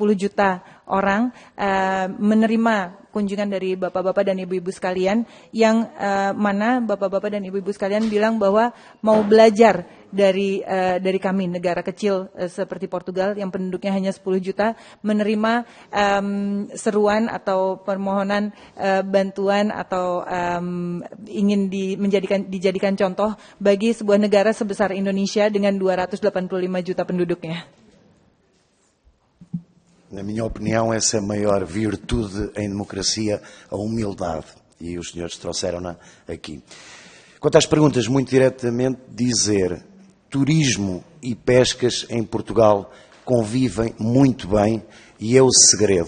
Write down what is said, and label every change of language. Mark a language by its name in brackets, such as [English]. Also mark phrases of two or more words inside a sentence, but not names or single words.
[Indonesian] juta orang menerima kunjungan dari bapak-bapak dan ibu-ibu sekalian yang mana bapak-bapak dan ibu-ibu sekalian bilang bahwa mau belajar dari kami, negara kecil seperti Portugal yang penduduknya hanya 10 juta, menerima seruan atau permohonan bantuan atau ingin dijadikan contoh bagi sebuah negara sebesar Indonesia dengan 285 juta penduduknya. [Portuguese] Na minha opinião, essa é a maior virtude em democracia, a humildade. E os senhores trouxeram-na aqui. Quanto às perguntas, muito diretamente dizer: turismo e pescas em Portugal convivem muito bem e é o segredo.